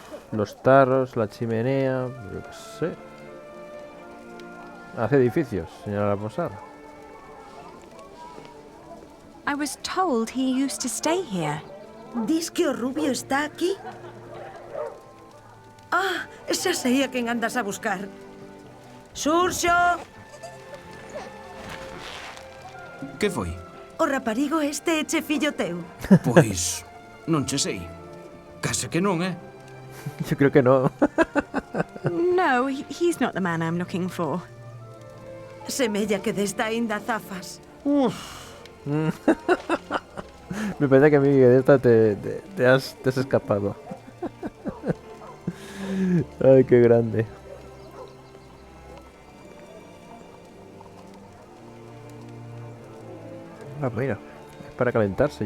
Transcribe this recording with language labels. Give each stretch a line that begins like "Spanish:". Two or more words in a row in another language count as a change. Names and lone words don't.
Spanish: Los tarros, la chimenea, yo qué sé. Hace edificios, señora la posada.
English: I was told he used to stay here.
Galician: Dis que o rubio está aquí? Ah, xa sei a quen andas a buscar. Xurxo! Que foi? O raparigo este é che fillo teu. Pois, non che sei. Case que non,
Spanish: Yo creo que no.
English: No, he's not the man I'm looking for.
Galician: Semella que desta aínda zafas.
Spanish: Me parece que a mí de esta te has escapado. Ay, qué grande. Ah, mira, es para calentarse.